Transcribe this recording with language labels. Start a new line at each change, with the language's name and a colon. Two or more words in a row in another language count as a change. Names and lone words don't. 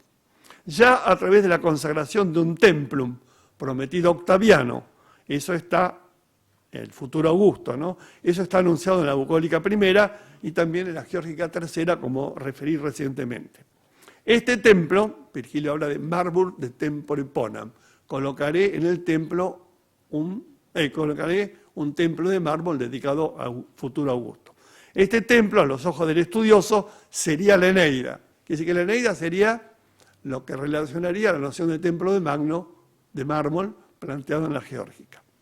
Spanish: Ya a través de la consagración de un templum prometido a Octaviano, eso está, el futuro Augusto, ¿no? Eso está anunciado en la bucólica primera y también en la geórgica tercera, como referí recientemente. Este templo, Virgilio habla de
Latin: Marbur de tempore ponam,
Spanish: colocaré en el templo colocaré un templo de mármol dedicado al futuro Augusto. Este templo, a los ojos del estudioso, sería la Eneida. Quiere decir que la Eneida sería lo que relacionaría la noción de templo de mármol, planteado en la geórgica.